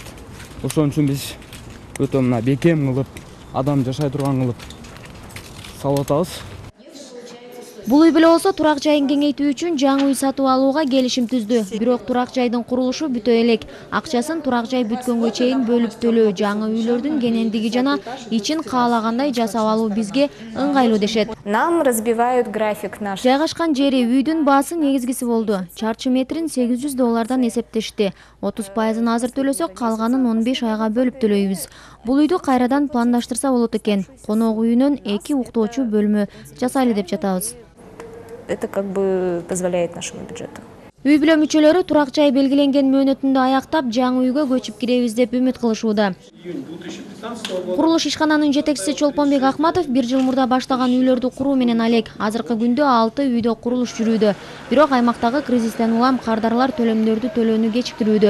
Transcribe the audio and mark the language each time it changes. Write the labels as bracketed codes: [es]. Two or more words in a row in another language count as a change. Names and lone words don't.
[ky] Ошон үчүн биз өтө мына бекем кылып, адам жашай турган кылып салып атабыз. Бул үй беле болсо турак жайын кеңейтүү үчүн жаңы үй сатып алууга келишим түздү. Бирок турак жайдын курулушу бүтө элек. Акчасын турак жай бүткөнгө чейин бөлүп төлөө, жаңы үйлөрдүн кенендиги жана ичин каалагандай жасап алуу бизге ыңгайлуу дешет. [ru] Нам разбивают график наш. [ky] Жайгашкан жери үйдүн баасы негизгиси болду. Чарчы метрин $800 эсептешти. 30% азыр төлөсөк, калганын 15 айга бөлүп төлөйбүз. Бул үйдү кайрадан пландаштырса болот экен. Конок үйүнөн 2 уктоочу бөлмө жасайлы деп жатабыз. [ru] Это как бы позволяет нашему бюджету. [ky] Үй бүлө мүчөлөрү турак жай белгиленген мөөнөтүндө аяктап, жаңы үйгө көчүп киребиз деп үмүт кылышууда. Курулуш ишкананын жетекчиси Чолпонбек Акматов 1 жыл мурда баштаган үйлөрдү куруу менен алек. Азыркы күндө 6 үйдө курулуш жүрүүдө. Бирок аймактагы кризистен улам кардарлар төлөмдөрдү төлөөнү кечиктирүүдө.